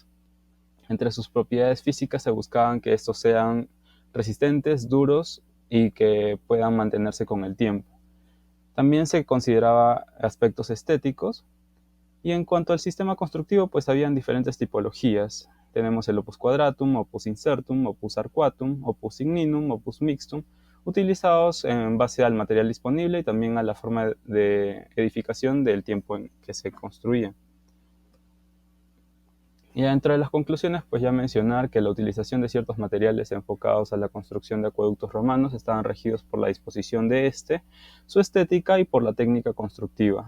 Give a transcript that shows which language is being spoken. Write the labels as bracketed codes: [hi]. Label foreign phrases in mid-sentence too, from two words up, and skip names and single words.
[es] Entre sus propiedades físicas se buscaban que estos sean resistentes, duros y que puedan mantenerse con el tiempo. También se consideraba aspectos estéticos y en cuanto al sistema constructivo pues habían diferentes tipologías. [la] Tenemos el opus quadratum, opus incertum, opus arcuatum, opus igninum, opus mixtum, [es] utilizados en base al material disponible y también a la forma de edificación del tiempo en que se construía. Y dentro de las conclusiones, pues ya mencionar que la utilización de ciertos materiales enfocados a la construcción de acueductos romanos estaban regidos por la disposición de este, su estética y por la técnica constructiva.